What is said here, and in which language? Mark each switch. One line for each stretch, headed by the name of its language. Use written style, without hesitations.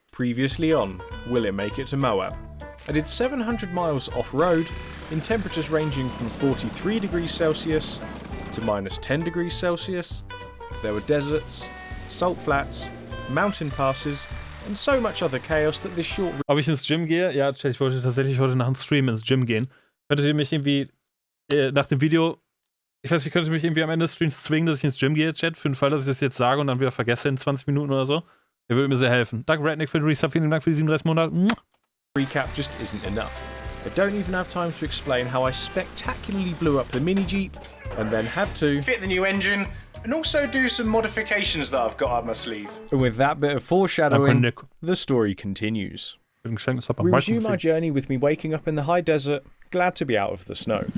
English: Previously on, will it make it to MOAB? I did 700 miles off-road in temperatures ranging from 43 degrees Celsius to -10 degrees Celsius. There were deserts, salt flats, mountain passes and so much other chaos that this short...
German: Ob ich ins Gym gehe? Ja, Chat, ich wollte tatsächlich heute nach dem Stream ins Gym gehen. Könntet ihr mich irgendwie nach dem Video... Ich weiß nicht, könntet ihr mich irgendwie am Ende des Streams zwingen, dass ich ins Gym gehe, Chat? Für den Fall, dass ich das jetzt sage und dann wieder vergesse in 20 Minuten oder so. Der würde mir sehr helfen. Danke, Redneck, für den Resub. Vielen Dank für die 37 Monate.
English: Recap just isn't enough. I don't even have time to explain how I spectacularly blew up the Minijeep and then had to fit the new engine and also do some modifications that I've got up my sleeve. And with that bit of foreshadowing, the story continues. We resume our journey with me waking up in the high desert, glad to be out of the snow.